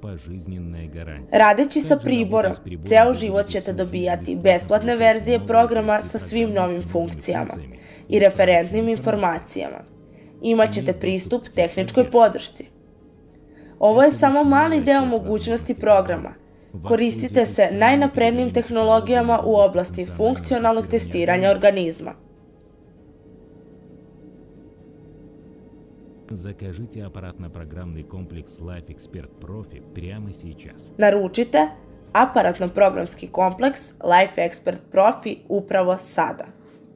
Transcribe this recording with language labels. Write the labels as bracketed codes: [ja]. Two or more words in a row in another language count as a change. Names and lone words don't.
[sr] Radeći sa priborom, ceo život ćete dobijati besplatne verzije programa sa svim novim funkcijama i referentnim informacijama. Imaćete pristup tehničkoj podršci. Ovo je samo mali deo mogućnosti programa. Koristite se najnaprednijim tehnologijama u oblasti funkcionalnog testiranja organizma. [ru] Закажите аппаратно-программный комплекс Life Expert Profi прямо сейчас. [sr] Naručite aparatno-programski kompleks Life Expert Profi upravo sada.